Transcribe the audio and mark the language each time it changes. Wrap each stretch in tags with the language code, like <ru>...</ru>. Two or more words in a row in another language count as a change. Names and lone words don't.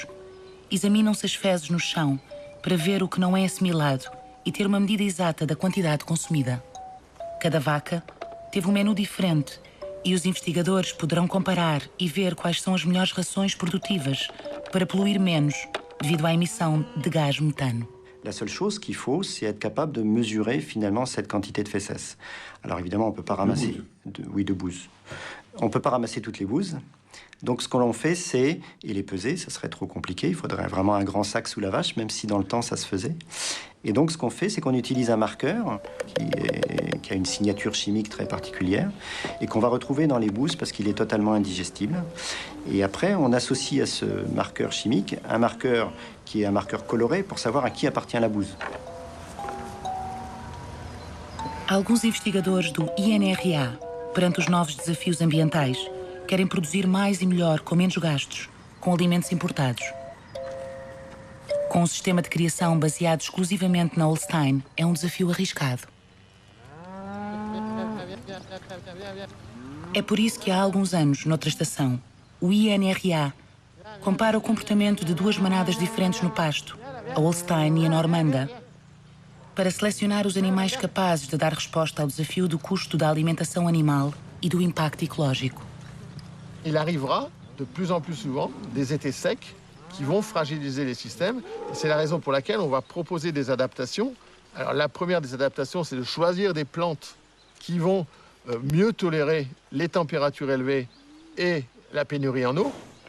<pt>Examinam-se as fezes no chão para ver o que não é assimilado e ter uma medida exata da quantidade consumida. Cada vaca teve um menu diferente e os investigadores poderão comparar e ver quais são as melhores rações produtivas para poluir menos devido à emissão de gás metano.</pt> <fr>La seule chose qu'il faut, c'est être capable de mesurer finalement cette quantité de fesses. Alors évidemment, on ne peut pas ramasser... de bouse. On ne peut pas ramasser toutes les bouses. Donc ce que l'on fait, c'est... Et les peser, ça serait trop compliqué. Il faudrait vraiment un grand sac sous la vache, même si dans le temps, ça se faisait. Et donc ce qu'on fait, c'est qu'on utilise un marqueur qui a une signature chimique très particulière et qu'on va retrouver dans les bouses parce qu'il est totalement indigestible. Et après, on associe à ce marqueur chimique un marqueur qui est un marqueur coloré pour savoir à qui appartient la bouse.</fr> <pt>Alguns investigadores do INRA, perante os novos desafios ambientais, querem produzir mais e melhor com menos gastos, com alimentos importados. Com um sistema de criação baseado exclusivamente na Holstein, é um desafio arriscado. É por isso que há alguns anos, noutra estação, o INRA compara o comportamento de duas manadas diferentes no pasto, a Holstein e a Normanda, para selecionar os animais capazes de dar resposta ao desafio do custo da alimentação animal e do impacto ecológico.</pt> <fr>Il arrivera de plus en plus souvent des étés secs qui vont fragiliser les systèmes. C'est la raison pour laquelle on va proposer des adaptations. Alors la première des adaptations, c'est de choisir des plantes qui vont mieux tolérer les températures élevées et la pénurie en eau.</fr>